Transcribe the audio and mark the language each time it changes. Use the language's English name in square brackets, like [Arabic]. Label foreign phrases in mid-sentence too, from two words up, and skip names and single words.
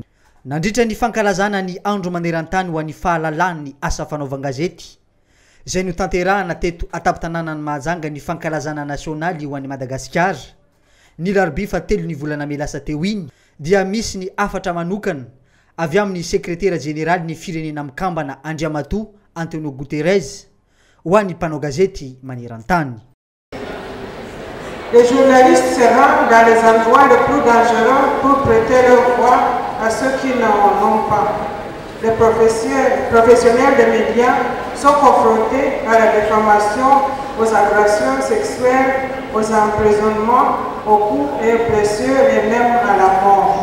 [Malagasy] Nandritra ny fankalazana ny andro maneran-tany ho an'ny fahalalan'ny asa fanaovan-gazety izay no tanterahana teto atapy-tanànan'ny Mahajanga ny fankalazana nasionaly ho an'i Madagasikara. Ny larobia telo ny volana May lasa teo iny dia misy ny afatra manokana avy amin'ny sekretera jeneraly ny firenena mikambana Andriamatoa Antonio Guterres ho an'ny mpanao gazety maneran-tany. [French] Les journalistes se rendent dans les endroits les plus dangereux pour prêter leur voix à ceux qui n'en ont pas. Les professionnels des médias sont confrontés à la diffamation, aux agressions sexuelles, aux emprisonnements, aux coups et blessures et même à la mort.